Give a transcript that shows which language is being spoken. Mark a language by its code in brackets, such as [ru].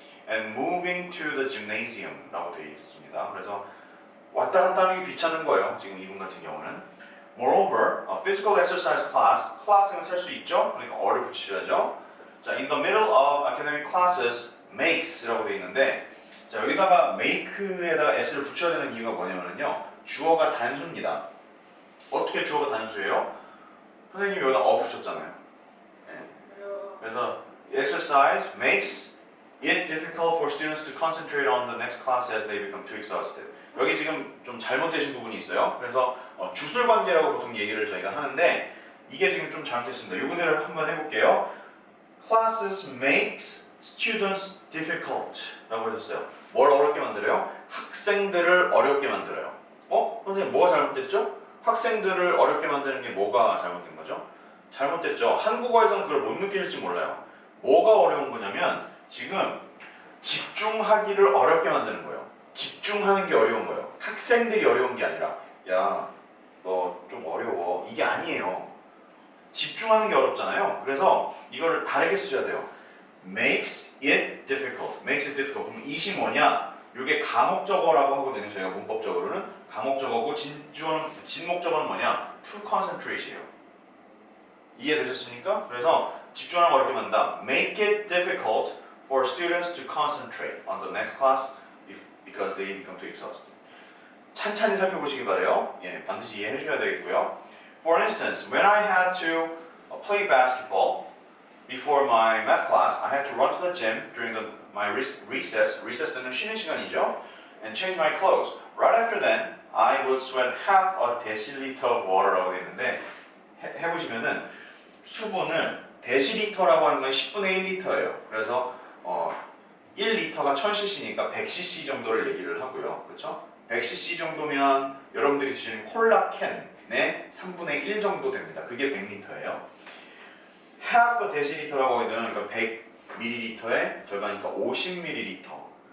[en] And moving to the gymnasium [ko] 라고 되어 있습니다. 그래서 왔다 갔다 하는 게 귀찮은 거예요. 지금 이분 같은 경우는. [en] Moreover, a physical exercise [ko] 클래스는 셀 수 있죠. 그러니까 어를 붙이셔야죠. 자, [en] in the middle of academic classes makes [ko] 라고 되어 있는데 자, 여기다가 make에다가 s를 붙여야 되는 이유가 뭐냐면요. 주어가 단수입니다. 어떻게 주어가 단수예요? 선생님이 여기다 붙였잖아요. 네. [en] 그래서 exercise makes it difficult for students to concentrate on the next class as they become too exhausted. [ko] 여기 지금 좀 잘못되신 부분이 있어요. 그래서 주술 관계라고 보통 얘기를 저희가 하는데 이게 지금 좀 잘못됐습니다. 이 그대로 한번 해볼게요. [en] Classes makes students difficult [ko] 라고 해줬어요. 뭘 어렵게 만들어요? 학생들을 어렵게 만들어요. 선생님 뭐가 잘못됐죠? 학생들을 어렵게 만드는 게 뭐가 잘못된 거죠? 잘못됐죠. 한국어에서는 그걸 못 느낄지 몰라요. 뭐가 어려운 거냐면 지금 집중하기를 어렵게 만드는 거예요. 집중하는 게 어려운 거예요. 학생들이 어려운 게 아니라 야, 너 좀 어려워. 이게 아니에요. 집중하는 게 어렵잖아요. 그래서 이거를 다르게 쓰셔야 돼요. [en] makes it difficult. makes it difficult. [ko] 그럼 it이 뭐냐? 이게 가목적어라고 하거든요. 저희가 문법적으로는 가목적어고 진목적어는 뭐냐? to concentrate이에요. 이해되셨습니까? 그래서 집중하는 거 어렵게 만든다. [en] Make it difficult for students to concentrate on the next class because they become too exhausted. [ko] 찬찬히 살펴보시기 바래요. 예, 반드시 이해해 주셔야 되겠고요. [en] For instance, when I had to play basketball before my math class, I had to run to the gym during my recess. [ko] recess는 쉬는 시간이죠. [en] And change my clothes. Right after then, I would sweat half a deciliter of water [ko] 라고 되어 있는데 해보시면은 수분을 데시리터라고 하는 건 10분의 1리터예요. 그래서 1리터가 1000cc니까 100cc 정도를 얘기를 하고요. 그렇죠? 100cc 정도면 여러분들이 드시는 콜라 캔의 3분의 1 정도 됩니다. 그게 100리터예요. half a deciliter라고 하게 되면 그러니까 100ml의 절반이니까 50ml.